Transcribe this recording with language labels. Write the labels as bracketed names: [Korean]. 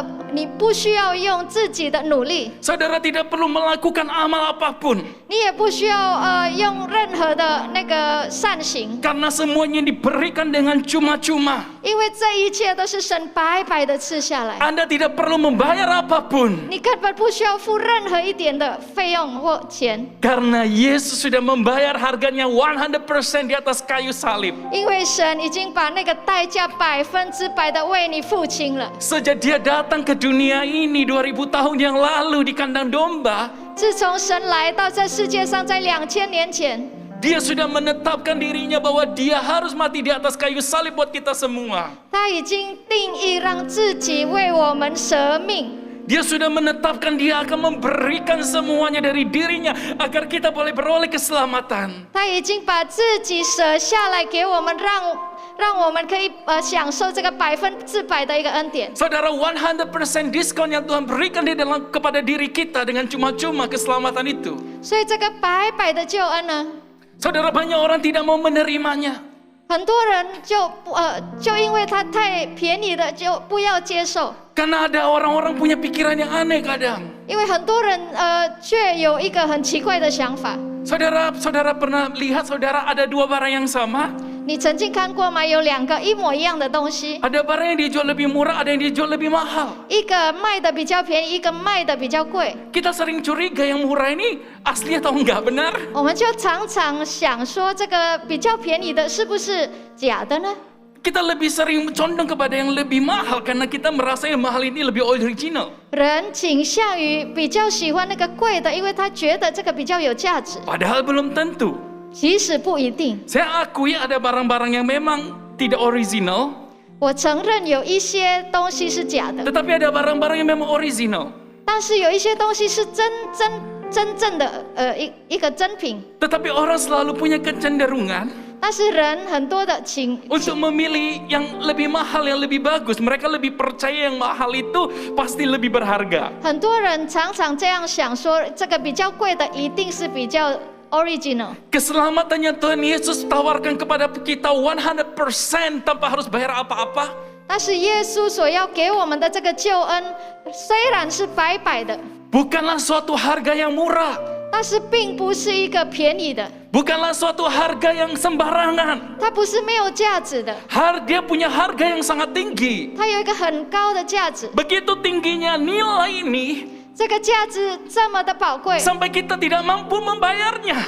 [Chinese] 你不需要用自己的努力， [Indonesian] Saudara tidak perlu melakukan amal apapun. [Chinese] 你也不需要用任何的那个善行， [Indonesian] Karena semuanya diberikan dengan cuma-cuma. [Chinese] 因为这一切都是神白白的赐下来。 [Indonesian] Anda tidak perlu membayar apapun. [Chinese] 你根本不需要付任何一点的费用或钱， [Indonesian] Karena Yesus sudah membayar harganya 100% di atas kayu salib. [Chinese] 因为神已经把那个代价100%的为你付清了。 [Indonesian] Sejak dia datang ke dunia ini 2000 tahun yang lalu di kandang domba, [Chinese] 自从神来到这世界上，在2000年前， [Indonesian] dia sudah menetapkan dirinya bahwa dia harus mati di atas kayu salib buat kita semua. [Chinese] 他已经定义让自己为我们舍命。 [Indonesian] Dia sudah menetapkan dia akan memberikan semuanya dari dirinya agar kita boleh beroleh keselamatan. [Chinese] 他已经把自己舍下来给我们，让我们可以享受这个100%的一个恩典。 [Indonesian] Saudara, 100% diskon yang Tuhan berikan di dalam kepada diri kita dengan cuma-cuma keselamatan itu. [Chinese] 所以这个白白的救恩呢， [Indonesian] Saudara, banyak orang tidak mau menerimanya. [Chinese] 很多人就因为它太便宜了，就不要接受。 [Indonesian] Karena ada orang-orang punya pikiran yang aneh kadang. [Chinese] 因为很多人却有一个很奇怪的想法。 [Indonesian] Saudara pernah lihat saudara ada dua barang yang sama? [Chinese] 你曾经看过吗？有2个一模一样的东西， [Indonesian] Ada barang yang dijual lebih murah, ada yang dijual lebih mahal. [Chinese] 一个卖的比较便宜，一个卖的比较贵。 [Indonesian] Kita sering curiga yang murah ini asli atau enggak, benar? [Chinese] 我们就常常想说，这个比较便宜的是不是假的呢？ [Indonesian] Kita lebih sering condong kepada yang lebih mahal karena kita merasa yang mahal ini lebih original. [Chinese] 人倾向于比较喜欢那个贵的，因为他觉得这个比较有价值。 [Indonesian] Padahal belum tentu. [Chinese] 其实不一定。 [Indonesian] Saya akui ada barang-barang yang memang tidak original, [Chinese] 我承认有一些东西是假的， [Indonesian] tetapi ada barang-barang yang memang original. [Chinese] 但是有一些东西是真正的一个真品。 [Indonesian] Tetapi orang selalu punya kecenderungan [Chinese] 但是人很多的 [Indonesian] untuk memilih yang lebih mahal, yang lebih bagus. Mereka lebih percaya yang mahal itu pasti lebih berharga. [Chinese] 很多人常常这样想说，这个比较贵的一定是比较 original。 [Indonesian] Keselamatan yang Tuhan Yesus tawarkan kepada kita 100% tanpa harus bayar apa-apa. [Chinese] 但是耶稣所要给我们的这个救恩，虽然是白白的， [Indonesian] Bukanlah suatu harga yang murah. [Chinese] 但是并不是一个便宜的， [Indonesian] Bukanlah suatu harga yang sembarangan. [Chinese] 它不是没有价值的， [Indonesian] Dia punya harga yang sangat tinggi. [Chinese] 它有一个很高的价值。 [Indonesian] Begitu tingginya nilai ini [Chinese] 这个价值这么的宝贵， [Indonesian] sampai kita tidak mampu membayarnya.